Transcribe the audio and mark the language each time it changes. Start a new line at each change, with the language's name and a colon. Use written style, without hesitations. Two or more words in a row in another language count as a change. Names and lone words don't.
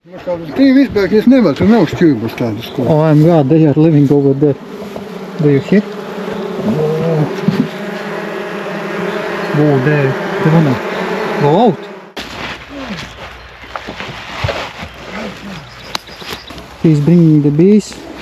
Latvian: Tevi izbēgties nevar, tur nav šķirbas tādas ko.
English: Oh my god, they are living over there. Do you hear? Oh, they wanna go out. He's bringing the bees.